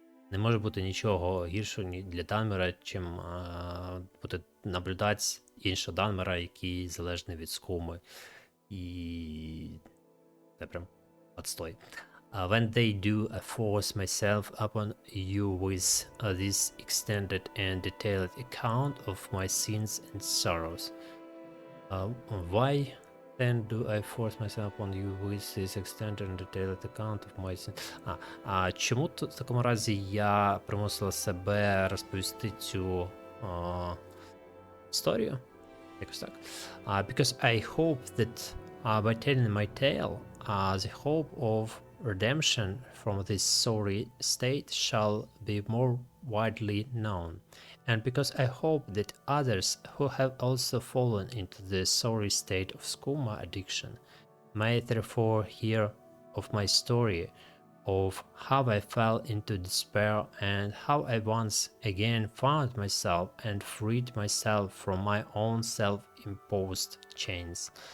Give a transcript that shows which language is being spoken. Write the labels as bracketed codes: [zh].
[uk] Не може бути нічого гіршого для Данмера, чим буде наблюдати іншого Данмера, який залежний від скуми. І це прям отстой. [en] When they do, I force myself upon you with this extended and detailed account of my sins and sorrows. Why then do I force myself on you with this extended and detailed account of my sins? [uk] Чому в такому разі я примусила себе розповісти цю історію? Якось так. [en] Because I hope that by telling my tale, the hope of redemption from this sorry state shall be more widely known. And because I hope that others who have also fallen into the sorry state of skooma addiction may therefore hear of my story, of how I fell into despair and how I once again found myself and freed myself from my own self-imposed chains.